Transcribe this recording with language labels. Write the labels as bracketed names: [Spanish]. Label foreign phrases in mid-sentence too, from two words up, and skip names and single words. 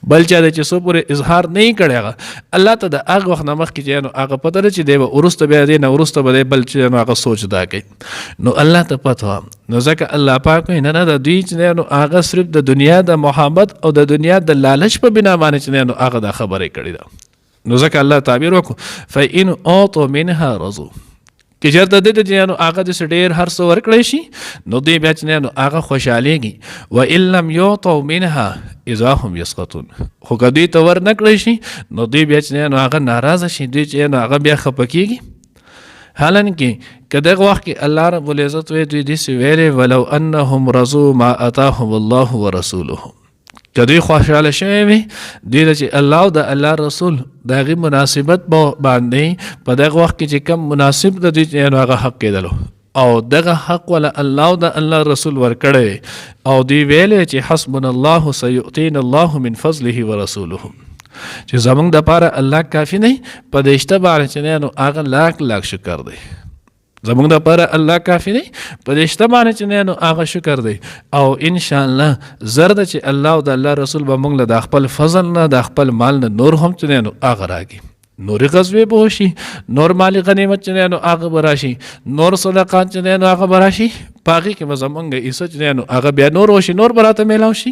[Pashto] بل چا دی چې څو پورې اظهار نه یې کړی هغه الله ته د هغه وخت نه مخکې چې نو هغه پته ده چې دی به وروسته بیا دی نه وروسته به دی بل چې نو هغه سوچ دا کوي، نو الله ته پته وه. نو ځکه الله پاک وایي نه نه د دوی چې نو هغه صرف د دنیا د محبت او د دنیا د لالچ په بنا باندې چې نو هغه دا خبرې کړې ده. نو ځکه الله تعبیر وکړو [Arabic] فإن أعطوا منها رضوا، [Pashto] که چېرته دې ته چې نو هغه داسې ډېر هر څه ورکړی شي نو دوی بیا چې نو هغه خوشحالېږي. [Arabic] وإن لم يعطوا منها اذا هم يسخطون، [Pashto] خو که دوی ته ور نه کړی شي نو دوی بیا چې نو هغه ناراضه شي، دوی چې نو هغه بیا خفه کېږي. حالانکه که دغه وخت کې [Arabic] الله رب العزت [Pashto] وایي دوی داسې ویلې [Arabic] ولو انهم رضوا ما آتاهم الله ورسوله، [Pashto] که دوی خوشحاله شوی وي دوی ته چې الله او د الله رسول د هغې مناسبت باندې په دغه وخت کې چې کم مناسب د دوی چې نو هغه حق کېدلو او دغه حق ولا الله او د الله رسول ورکړی او دوی ویلې چې [Arabic] حسبنا الله سیؤتینا الله من فضله ورسوله، [Pashto] چې زمونږ دپاره الله کافي دی، په دې شته باندې چې نو هغه لاک لاک شکر دی، زمونږ دپاره الله کافي دی، په دې شته باندې چې نو هغه شکر دی. او انشاءالله زر ده چې الله او د الله رسول به موږ له د خپل فضل نه د خپل مال نه نور هم چې نو هغه راکړي، نورې غزوې به وشي، نور مالي غنیمت چې نو هغه به راشي، نور صدقات چې نو هغه به راشي، په هغې کې به زمونږ حصه چې نو هغه بیا نور وشي، نور به راته میلاو شي.